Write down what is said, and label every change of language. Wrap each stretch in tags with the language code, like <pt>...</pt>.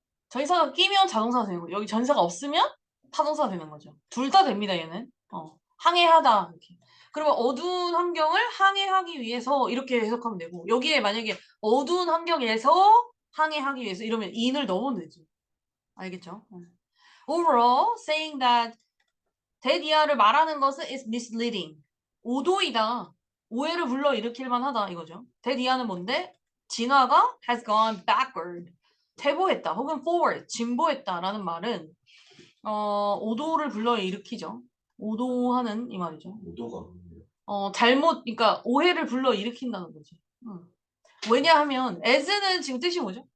<ko>전치사가 끼면 자동사가 되는 거고 여기 전치사가 없으면 타동사가 되는 거죠. 둘 다 됩니다. 얘는. 항해하다. 이렇게. 그러면 어두운 환경을 항해하기 위해서 이렇게 해석하면 되고 여기에 만약에 어두운 환경에서 항해하기 위해서 이러면 in을 넣으면 되지. 알겠죠?</ko> <en>Overall, saying that that</en> <ko>말하는 것은</ko> <en>is misleading.</en> <ko>오도이다. 오해를 불러일으킬 만하다 이거죠. that 는 뭔데?</ko> <en>진화가 has gone backward.</en> <ko>퇴보했다 혹은 forward, 진보했다라는 말은 오도를 불러일으키죠. 오도하는 이 말이죠. 오도가 없네요. 그러니까 오해를 불러일으킨다는 거지. 왜냐하면 as는 지금 뜻이 뭐죠?</ko>